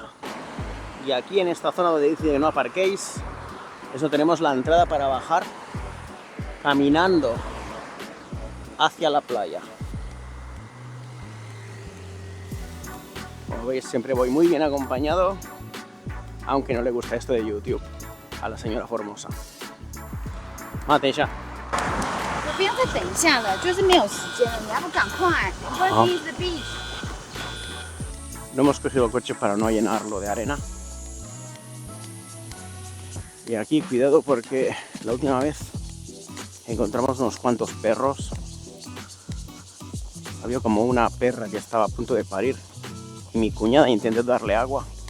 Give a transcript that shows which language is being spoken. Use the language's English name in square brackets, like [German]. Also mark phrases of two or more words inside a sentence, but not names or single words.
[Spanish] Y aquí en esta zona donde dice que no aparquéis, eso tenemos la entrada para bajar caminando hacia la playa. Como veis, siempre voy muy bien acompañado, aunque no le gusta esto de YouTube a la señora Formosa. Mate ya. [Chinese] 不要再等一下了，就是没有时间了，你还不赶快 ？ [English] Where is the beach? [Spanish] No hemos cogido el coche para no llenarlo de arena. Y aquí cuidado porque la última vez encontramos unos cuantos perros. Había como una perra que estaba a punto de parir y mi cuñada intentó darle agua.